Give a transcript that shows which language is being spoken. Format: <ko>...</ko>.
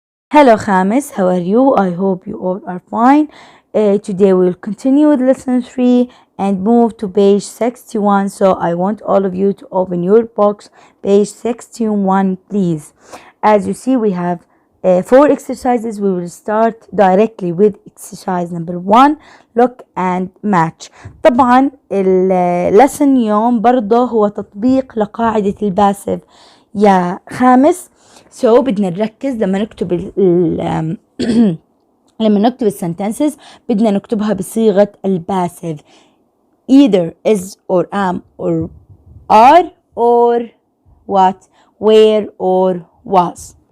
<en>Hello Khamis, how are you? I hope you all are fine. Today we'll continue with lesson 3 and move to page 61. So I want all of you to open your books, page 61 please. As you see, we have 4 exercises. We will start directly with exercise number 1, look and match.</en> <ar>طبعا lesson يوم برضه هو تطبيق لقاعدة الباسف يا خامس. So بدنا نركز لما نكتب لما نكتب السنتنسز بدنا نكتبها بصيغة الباسف,</ar> <en>either is or am or are or what, where or was.</en>